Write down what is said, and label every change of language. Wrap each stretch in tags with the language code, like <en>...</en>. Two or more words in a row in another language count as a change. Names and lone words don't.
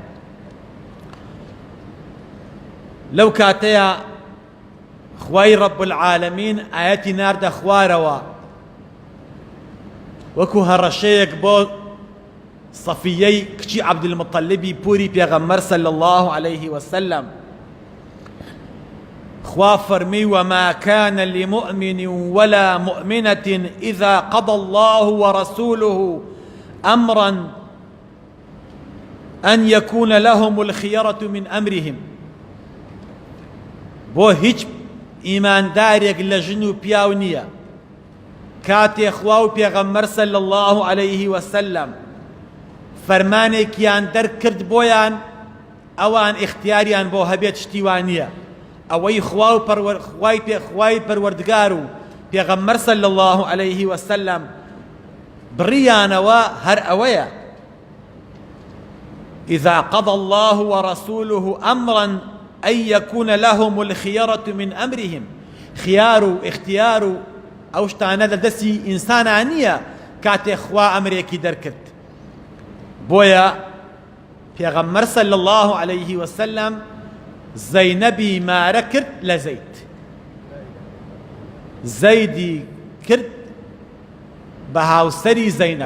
<ckb>لەو کاتەیە خوای</ckb> <ar>ڕەب العالەمین</ar> <ckb>ئایەتی ناردە خوارەوە وەکو هەڕەشەیەک بۆ صەفیەی کچی عەبدولمەطەلیبی پووری پێغەمبەر</ckb> <ar>صلی الله عليه وسلم.</ar> <ckb>خوا فەرمی</ckb> <ar>وما كان لمؤمن ولا مؤمنة إذا قضى الله ورسوله أمرا أن يكون لهم الخيرة من أمرهم.</ar> <ckb>بۆ هیچ ئیماندارێک لە ژن و پیاو نییە کاتێ خوا و پێغەمبەر</ckb> <ar>صلی الله عليه وسلم</ar> <ckb>فەرمانێکیان دەرکرد بۆیان ئەوان اختیاریان بۆ هەبێت شتیوان نییە. ئەوەی خوای پەروەردگار و پێغەمبەر</ckb> <ar>صلی الله عليه وسلم</ar> <ckb>بڕیانەوە هەر ئەوەیە</ckb> <ar>إذا قضى الله ورسوله أمرا أن يكون لهم الخيرة من أمرهم.</ar> <ckb>خيار و اختيار و ئەو شتانە لەدەستی ئینسانە نییە کاتێ خوا ئەمرێکی دەرکرد. بۆیە پێغەمبەر</ckb> <ar>صلی الله عليه وسلم</ar> <ckb>زەینەبی مارە کرد لە زەید، زەیدی کرد بە هاوسەری زەینەب.</ckb>